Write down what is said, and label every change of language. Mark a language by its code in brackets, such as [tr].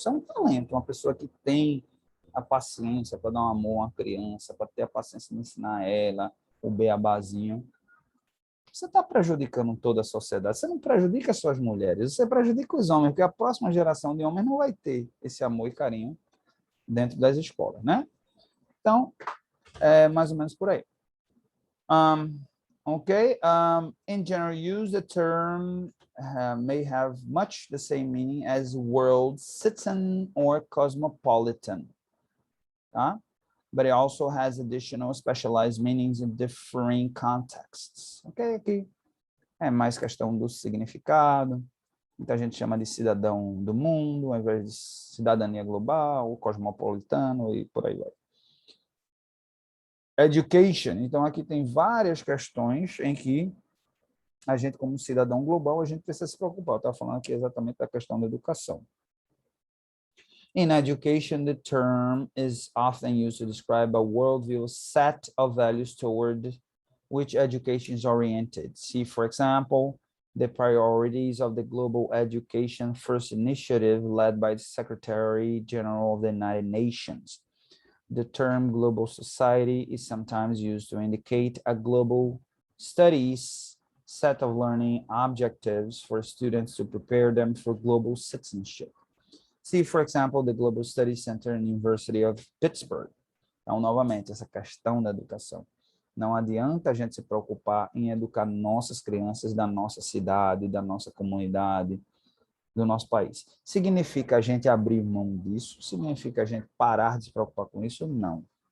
[pt] Isso é um talento, uma pessoa que tem a paciência para dar um amor a uma criança, para ter a paciência de ensinar ela o beabazinho. Você está prejudicando toda a sociedade. Você não prejudica só as mulheres, você prejudica os homens, porque a próxima geração de homens não vai ter esse amor e carinho dentro das escolas, né? Então, é mais ou menos por aí. Okay. [en] In general use, the term may have much the same meaning as world citizen or cosmopolitan. Tá? But it also has additional specialized meanings in differing contexts. [pt] Ok, aqui é mais questão do significado. Muita gente chama de cidadão do mundo, ao invés de cidadania global, cosmopolitano e por aí vai. Education. Então, aqui tem várias questões em que a gente, como cidadão global, a gente precisa se preocupar. Eu estava falando aqui exatamente da questão da educação. [en] In education, the term is often used to describe a worldview set of values toward which education is oriented. See, for example, the priorities of the Global Education First Initiative led by the Secretary General of the United Nations. The term global society is sometimes used to indicate a global studies set of learning objectives for students to prepare them for global citizenship. See, for example, the Global Studies Center in the University of Pittsburgh. [pt] Então, novamente, essa questão da educação. Não adianta a gente se preocupar em educar nossas crianças da nossa cidade, da nossa comunidade, do nosso país. Significa a gente abrir mão disso? Significa a gente parar de se preocupar com isso? Não.